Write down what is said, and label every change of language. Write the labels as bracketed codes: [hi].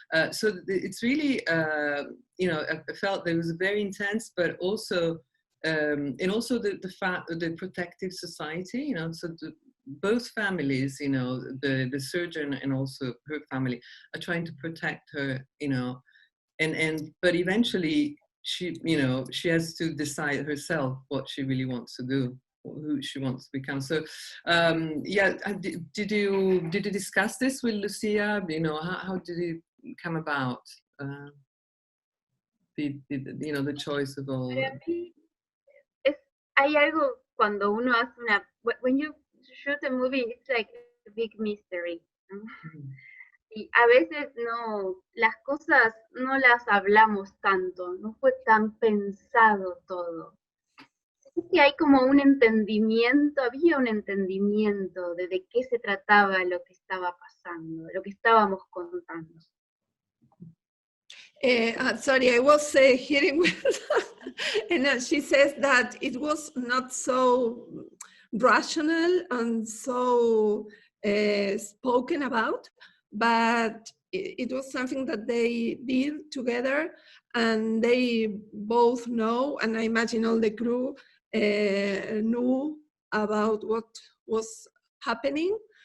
[en] So it's really, you know, I felt that it was very intense, but also, and also the fact that the protective society, you know, so both families, you know, the surgeon and also her family are trying to protect her, you know, but eventually, she, you know, she has to decide herself what she really wants to do, who she wants to become. So, yeah, did you discuss this with Lucia? You know, how did it come about? You know, the choice of all. Para mí, hay algo cuando uno hace when you shoot a movie, it's like a big mystery, ¿no? [es] Y a veces no, las cosas no las hablamos tanto, no fue tan pensado todo. Es que hay como un entendimiento, había un entendimiento de qué se trataba lo que estaba pasando, lo que estábamos contando. [en] Sorry, I was hearing with, and she says that it was not so rational and so spoken about, but it was something that they did together, and they both know, and I imagine all the crew knew about what was happening.